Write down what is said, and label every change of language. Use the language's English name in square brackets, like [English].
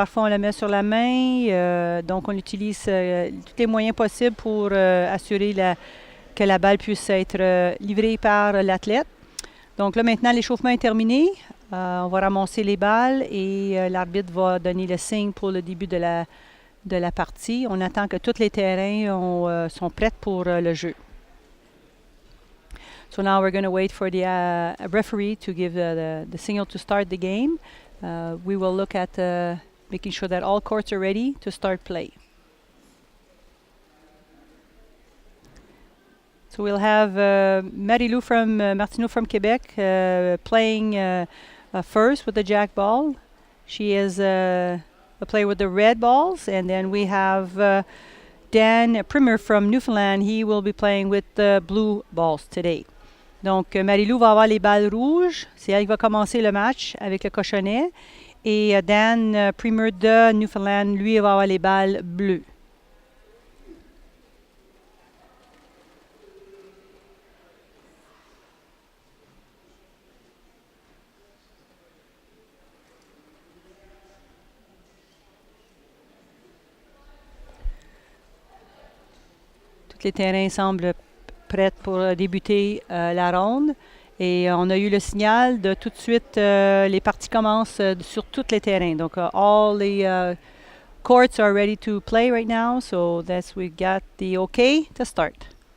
[French] Parfois, on la met sur la main. Donc, on utilise tous les moyens possibles pour assurer que la balle puisse être livrée par l'athlète. Donc là, maintenant, l'échauffement est terminé. On va ramasser les balles et l'arbitre va donner le signe pour le début de la partie. On attend que tous les terrains sont prêts pour le jeu. [English] So now we're going to wait for the referee to give the signal to start the game. We will look at making sure that all courts are ready to start play. So we'll have Marylou from Martineau from Quebec playing first with the jack ball. She is a player with the red balls, and then we have Dan Primmer from Newfoundland. He will be playing with the blue balls today. [French] Donc, Marylou va avoir les balles rouges. C'est elle qui va commencer le match avec le cochonnet. Et Dan Primmer de Newfoundland, lui, va avoir les balles bleues. Tous les terrains semblent prêts pour débuter la ronde. Et on a eu le signal de tout de suite, les parties commencent sur tous les terrains. [English] Donc, all the courts are ready to play right now. So, we got the okay to start.